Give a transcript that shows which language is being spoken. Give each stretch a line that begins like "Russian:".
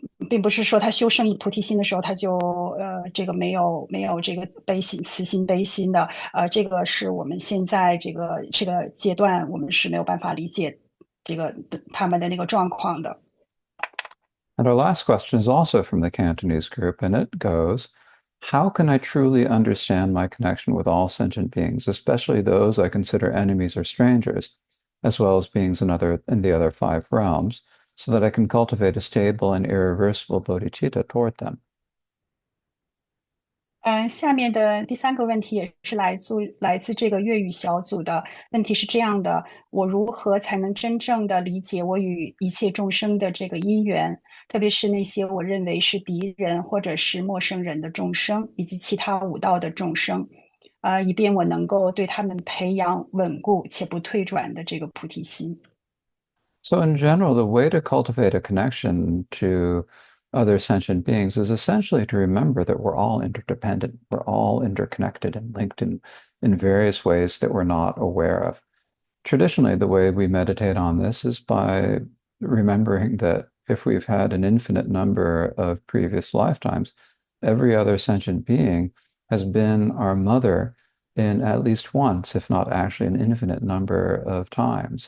Chinese: 并不是说他修圣意菩提心的时候，他就这个没有这个慈心悲心的，这个是我们现在这个阶段我们是没有办法理解这个他们的那个状况的。
English: And our last question is also from the Cantonese group, and it goes, how can I truly understand my connection with all sentient beings, especially those I consider enemies or strangers, as well as beings in the other five realms, so that I can cultivate a stable and irreversible bodhicitta toward them?
Chinese: 下面的第三个问题也是来自这个粤语小组的问题是这样的：我如何才能真正的理解我与一切众生的这个因缘，特别是那些我认为是敌人或者是陌生人的众生，以及其他五道的众生，以便我能够对他们培养稳固且不退转的这个菩提心。
English: So in general, the way to cultivate a connection to other sentient beings is essentially to remember that we're all interdependent. We're all interconnected and linked in various ways that we're not aware of. Traditionally, the way we meditate on this is by remembering that if we've had an infinite number of previous lifetimes, every other sentient being has been our mother in at least once, if not actually an infinite number of times.